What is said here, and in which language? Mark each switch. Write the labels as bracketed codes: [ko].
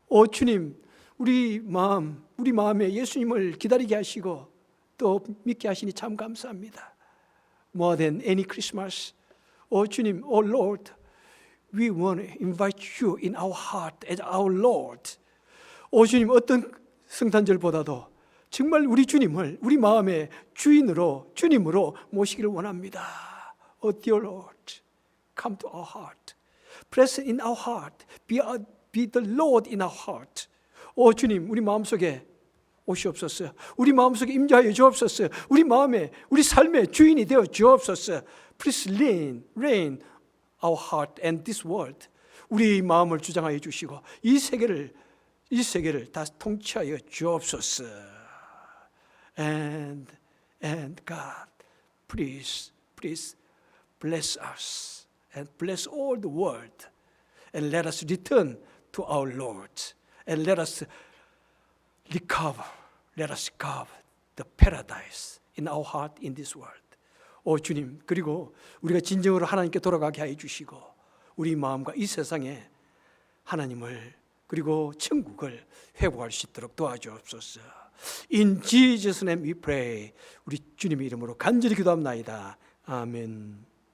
[ko] 주님, 우리 마음에 예수님을 기다리게 하시고 또 믿게 하시니 참 감사합니다. [en] More than any Christmas, [ko] 주님, [en] Lord, we want to invite you in our heart as our Lord. [ko] 주님, 어떤 성탄절보다도 정말 우리 주님을 우리 마음의 주님으로 모시기를 원합니다. [en] Dear Lord, come to our heart. Present in our heart. Be the Lord in our heart. [ko] 주님, 우리 마음속에 오시옵소서. 우리 마음속에 임재하여 주옵소서. 우리 삶의 주인이 되어 주옵소서. [en] Please reign our heart and this world. [ko] 우리 마음을 주장하여 주시고 이 세계를 다 통치하여 주옵소서. [en] And God, please bless us and bless all the world and let us return to our Lord and let us recover the paradise in our heart in this world. [ko] 주님, 그리고 우리가 진정으로 하나님께 돌아가게 해 주시고 우리 마음과 이 세상에 하나님을 그리고 천국을 회복할 수 있도록 도와주옵소서. [en] In Jesus' name we pray. [ko] 우리 주님의 이름으로 간절히 기도합나이다. 아멘.